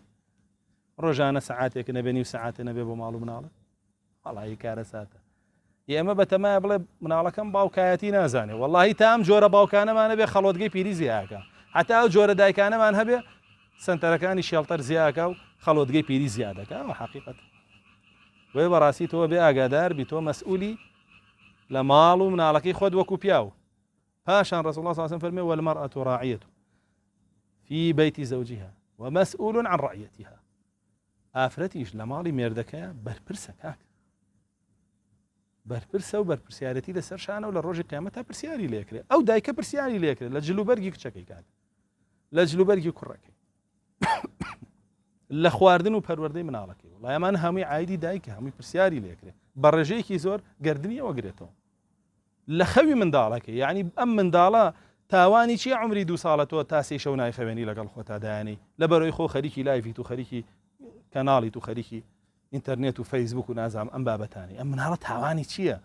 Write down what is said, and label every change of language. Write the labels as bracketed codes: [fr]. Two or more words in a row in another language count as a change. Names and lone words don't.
[ckb] ڕۆژانە سەعاتێک نەبێ نیو سەعاتێ نەبێ بۆ ماڵ و مناڵە وەڵاهی کارە ساتە ئێمە بەتەمایە بڵێ مناڵەکەم باوکایەتی نازانێ وەڵاهی تا ئەم جۆرە باوکانەمانە بێ خەڵۆتگەی پیری زیاکە حتا ئەو جۆرە دایکانەمان هەبێ سنتەرەکانی شێڵتەر زیاکە و خەڵۆتگەی پیری زیادەکە و حەقیقەت وێ بەڕاستی تۆ بێ ئاگادار بی تۆ مەسئولی لە ماڵ و مناڵەکەی خۆت وەکو پیاو پاشان ڕەسوڵ الله [ar] صلی الله علیه و سلم [ckb] فەرمێ [ar] والمرأة راعية في بيت زوجها ومسؤول عن رعيتها [ckb] ئافرەتیش لە ماڵی مێردەکەیە بەرپرسە کاک بەرپرسە و بەرپرسیارەتی لەسەر شانە و لە ڕۆژی قیامەت پرسیاری لێکرێت ئەو دایکە پرسیاری لێکرێت لە جلوبەرگی کچەکەی کاک لە جلوبەرگی کوڕەکەی لە خواردن و پەروەردەی مناڵەکەی وڵای ئەمان هەمووی عایدی دایکە هەمووی پرسیاری لێکرێت بە ڕێژەیەکی زۆر گردنی ئەوەگرێتەوە لە خەوی منداڵەکەی یعنی ئەم منداڵە تاوانی چی عمری 2 ساڵە تۆ تا 3 شەو نایخەوێنی لەگەڵ خۆتا دایانی لە بەرەوەی خۆ خەریکی لایڤیت و خەریکی کەناڵیت و خەریکی ئینتەرنێت و فەیسبوک و نازام ئەم بابەتانی ئەم مناڵە تاوانی چییە؟